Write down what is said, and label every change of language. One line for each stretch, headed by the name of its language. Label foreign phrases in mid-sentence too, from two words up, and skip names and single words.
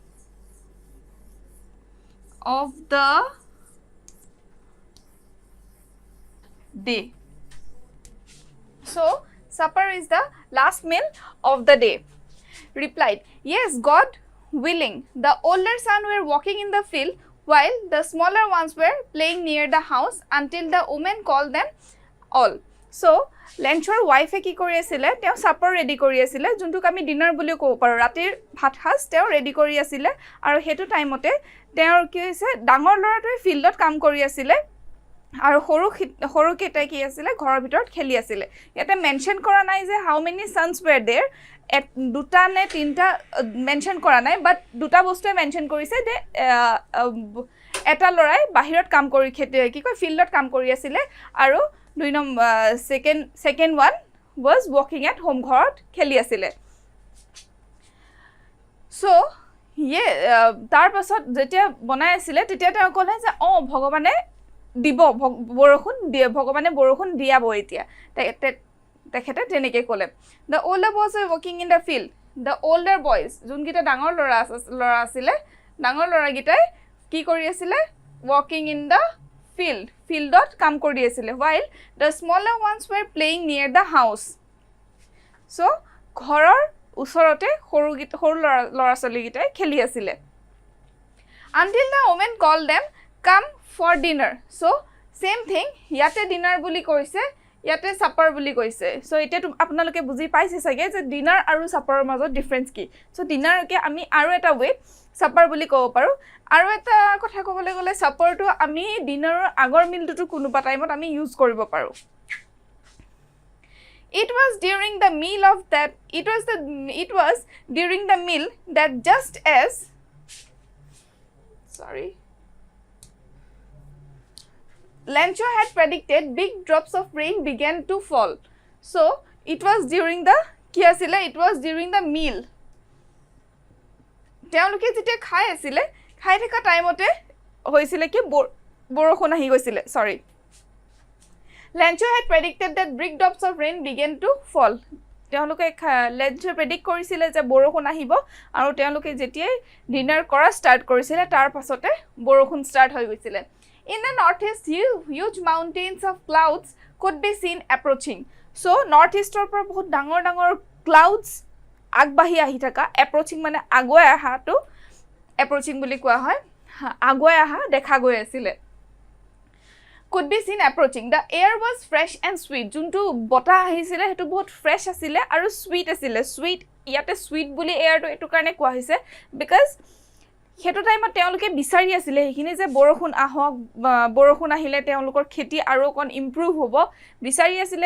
English: of the day so supper is the last meal of the day replied yes god willing the older son were walking in the field while the smaller ones were playing near the house until the woman called them all so Lenchor wife
Assamese: কি কৰি আছিল তেও
English: supper ready
Assamese: কৰি আছিল যোনটোক আমি ডিনাৰ বুলি কও পাৰো ৰাতিৰ ভাত খাস তেও ready কৰি আছিল আৰু হেতু টাইমতে তেও কি হৈছে ডাঙৰ লৰাটোৱে ফিল্ডত কাম কৰি আছিল আৰু সৰু কেটা কি আছিল ঘৰৰ ভিতৰত খেলি আছিল ইয়াতে মেনশন কৰা নাই যে
English: how many sons were there
Assamese: দুটা নে তিনটা মেনশন কৰা নাই বাট দুটা বস্তুৱে মেনশন কৰিছে যে এটা লৰাই বাহিৰত কাম কৰি কি কয় ফিল্ডত কাম কৰি আছিল আৰু দুই নম্বৰ
English: second one was walking at home
Assamese: ঘৰত খেলি আছিল সো তাৰ পাছত যেতিয়া বনাই আছিল তেতিয়া তেওঁ ক'লে যে ভগৱানে দিব বৰষুণ দিয়ে ভগৱানে বৰষুণ দিয়াব এতিয়া তেখেতে তেনেকে ক'লে
English: the older boys were working in the field the older boys
Assamese: যোনকিটা ডাঙৰ লৰা আছিল ডাঙৰ লৰা গিটাই কি কৰি আছিল
English: walking in the
Assamese: ফিল্ডত কাম কৰি আছিলে
English: while the smaller ones were playing near the house
Assamese: so ঘৰৰ ওচৰতে সৰু লৰা ছোৱালীগিটাই খেলি আছিলে
English: until the woman called them come for dinner so same thing
Assamese: ইয়াতে dinner বুলি কৈছে ইয়াতে supper বুলি কৈছে
English: so এটা
Assamese: আপোনালোকে বুজি পাইছে সাগে যে dinner আৰু supper মাজত ডিফাৰেন্স কি so dinner কে আমি আৰু এটা ওয়ে supper বুলি কব পাৰো আৰু এটা কথা কবলৈ গলে supper টো আমি dinner আগৰ মিলটো কোনোবা টাইমত আমি ইউজ কৰিব পাৰো
English: It was during the meal that just as Lencho had predicted big drops of rain began to fall. So it was during the meal.
Assamese: তেওঁলোকে যেতিয়া খাই আছিল খাই থকা টাইমতে হৈছিল কি বৰষুণ আহি গৈছিল
English: sorry Lencho had predicted that big drops of rain began to fall.
Assamese: তেওঁলোকে Lencho predict কৰিছিল যে বৰষুণ আহিব আৰু তেওঁলোকে যেতিয়া ডিনাৰ কৰা ষ্টাৰ্ট কৰিছিল তাৰ পাছতে বৰষুণ ষ্টাৰ্ট হৈ গৈছিল
English: In the northeast huge mountains of clouds could be seen approaching. So northeast or
Assamese: পৰা বহুত ডাঙৰ clouds আগবাঢ়ি আহি থকা approaching মানে আগুৱাই আহাটো approaching বুলি কোৱা হয় আগুৱাই আহা দেখা গৈ আছিল
English: could be seen approaching. The air was fresh and sweet.
Assamese: যোনটো বতাহ আহিছিল হেতু বহুত ফ্ৰেশ আছিল আৰু সুইট আছিল সুইট ইয়াতে সুইট বুলি এয়াৰটো এটো কাৰণে কোৱা হৈছে because হেতু টাইমত তেওঁলোকে বিচাৰি আছিল হেখিনি যে বৰষুণ আহক বৰষুণ আহিলে তেওঁলোকৰ খেতি আৰু কোন ইমপ্ৰুভ হ'ব বিচাৰি আছিল